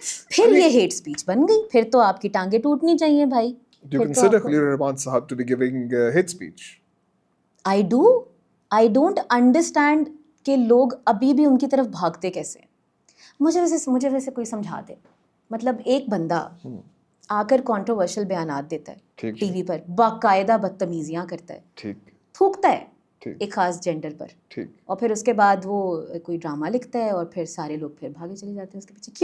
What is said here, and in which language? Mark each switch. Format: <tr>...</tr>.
<ur>پھر یہ hate speech بن گئی, پھر تو آپ کی ٹانگیں ٹوٹنی چاہیے بھائی.</ur> <en>Do you consider Khalil Rahman Sahab to be giving hate speech? I don't understand</en> <ur>کہ لوگ ابھی بھی ان کی طرف بھاگتے کیسے ہیں. مجھے ویسے کوئی سمجھا دے, مطلب ایک بندہ آ کر کانٹروورشل بیانات دیتا ہے ٹی وی پر, باقاعدہ بدتمیزیاں کرتا ہے, تھوکتا ہے ایک خاص جینڈر پر, اور پھر اس کے بعد وہ کوئی ڈرامہ لکھتا ہے اور پھر سارے لوگ پھر بھاگے چلے جاتے ہیں اس کے پیچھے.</ur>